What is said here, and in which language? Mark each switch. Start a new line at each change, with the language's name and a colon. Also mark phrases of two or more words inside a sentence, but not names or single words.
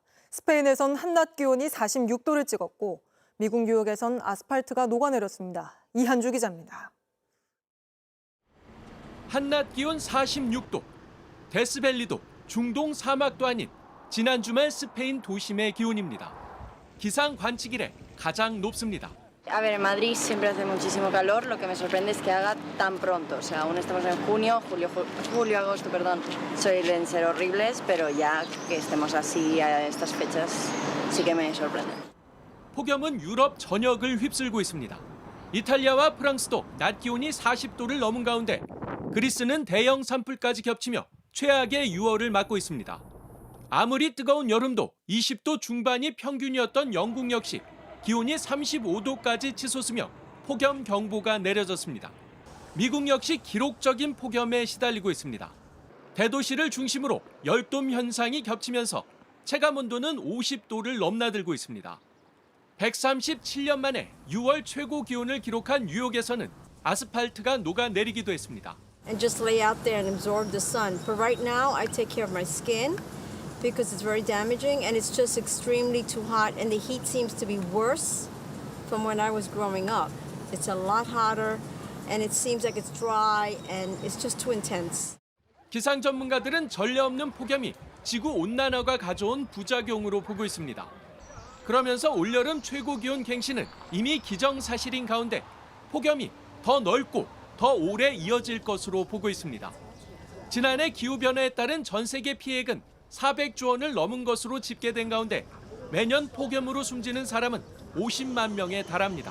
Korean: 스페인에선 한낮 기온이 46도를 찍었고 미국 뉴욕에선 아스팔트가 녹아내렸습니다. 이한주 기자입니다. 한낮 기온 46도, 데스밸리도 중동 사막도 아닌 지난 주말 스페인 도심의 기온입니다. 기상 관측 이래 가장 높습니다.
Spanish: A ver, en Madrid siempre hace muchísimo calor, lo que me sorprende es que haga tan pronto. O sea, aún estamos en julio, agosto, perdón. Suelen ser horribles, pero ya que estemos así a estas fechas sí que me sorprende.
Korean: 폭염은 유럽 전역을 휩쓸고 있습니다. 이탈리아와 프랑스도 낮 기온이 40도를 넘은 가운데 그리스는 대형 산불까지 겹치며 최악의 6월을 맞고 있습니다. 아무리 뜨거운 여름도 20도 중반이 평균이었던 영국 역시 기온이 35도까지 치솟으며 폭염 경보가 내려졌습니다. 미국 역시 기록적인 폭염에 시달리고 있습니다. 대도시를 중심으로 열돔 현상이 겹치면서 체감온도는 50도를 넘나들고 있습니다. 137년 만에 6월 최고 기온을 기록한 뉴욕에서는 아스팔트가 녹아내리기도 했습니다.
English: And just lay out there and absorb the sun. For right now, I take care of my skin because it's very damaging and it's just extremely too hot and the heat seems to be worse from when I was growing up. It's a lot hotter and it seems like it's dry and it's just too intense.
Korean: 기상 전문가들은 전례 없는 폭염이 지구 온난화가 가져온 부작용으로 보고 있습니다. 그러면서 올여름 최고 기온 갱신은 이미 기정사실인 가운데 폭염이 더 넓고 더 오래 이어질 것으로 보고 있습니다. 지난해 기후변화에 따른 전 세계 피해액은 400조 원을 넘은 것으로 집계된 가운데 매년 폭염으로 숨지는 사람은 50만 명에 달합니다.